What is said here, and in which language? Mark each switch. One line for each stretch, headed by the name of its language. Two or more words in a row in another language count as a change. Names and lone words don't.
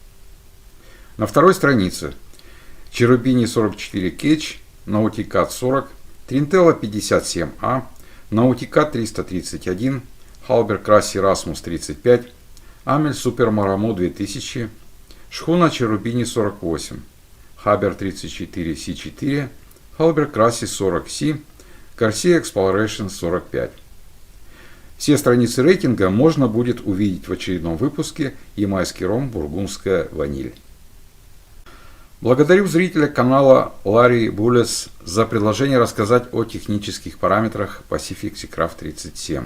Russian: На второй странице Cherubini 44 Cage, Nauticat 40, Trintella 57A, Nauticat 331, Halberg Красси Rasmus 35, Amel Super Maramo 2000, Шхуна Cherubini 48, Haber 34 C4, Halberg Красси 40C, Corsair Exploration 45. Все страницы рейтинга можно будет увидеть в очередном выпуске «Ямайский ром. Бургундская ваниль». Благодарю зрителя канала Larry Bullets за предложение рассказать о технических параметрах Pacific Seacraft 37.